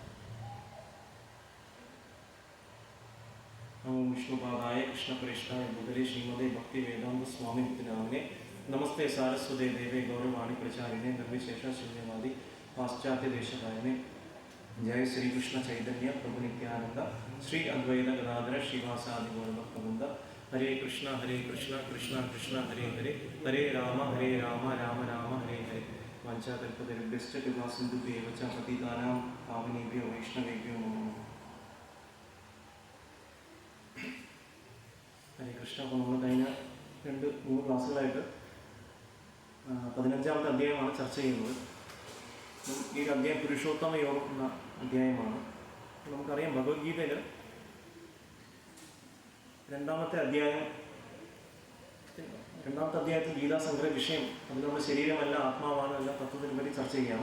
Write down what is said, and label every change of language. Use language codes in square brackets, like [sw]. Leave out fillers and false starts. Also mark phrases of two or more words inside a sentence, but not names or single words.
[sa] നമോ വിഷ്ണുപാദായ കൃഷ്ണപ്രേഷ്ഠായ ഭൂതലേ ശ്രീമതേ ഭക്തി വേദാന്ത സ്വാമി മുക്തിനാമിനെ. നമസ്തേ സാരസ്വതേ ദേവേ ഗൗരവാണി പ്രചാരിണേ നിർവിശേഷ ശൂന്യവാദി പാശ്ചാത്യ ദേശകാരനെ. ജയ ശ്രീകൃഷ്ണ ചൈതന്യ പ്രഭു നിത്യാനന്ദ ശ്രീ അദ്വൈത ഗദാധര ശ്രീവാസാദി ഗൗരവ. ഹരേ കൃഷ്ണ കൃഷ്ണ കൃഷ്ണ ഹരേ ഹരേ ഹരേ രാമ രാമ രാമ ഹരേ ഹരേ. വാഞ്ചാകൽപതരുഭ്യശ്ച കൃപാസിന്ധുഭ്യേവ ച പതിതാനാം പാവനേഭ്യോ വൈഷ്ണവേഭ്യോ നമോ. ഹരേ കൃഷ്ണ. [ml] അപ്പോൾ നമ്മൾ കഴിഞ്ഞ 2-3 ക്ലാസ്സുകളായിട്ട് 15ാമത്തെ അധ്യായമാണ് ചർച്ച ചെയ്യുന്നത്. ഈ ഒരു അധ്യായം പുരുഷോത്തമ യോഗം എന്ന അധ്യായമാണ്. നമുക്കറിയാം ഭഗവത്ഗീതയിൽ 2ാമത്തെ അധ്യായത്തിൽ ഗീതാസംഗ്രഹ വിഷയം അത് നമ്മുടെ ശരീരമല്ല ആത്മാവാണ് എല്ലാം തത്വത്തിനെ പറ്റി ചർച്ച ചെയ്യാം.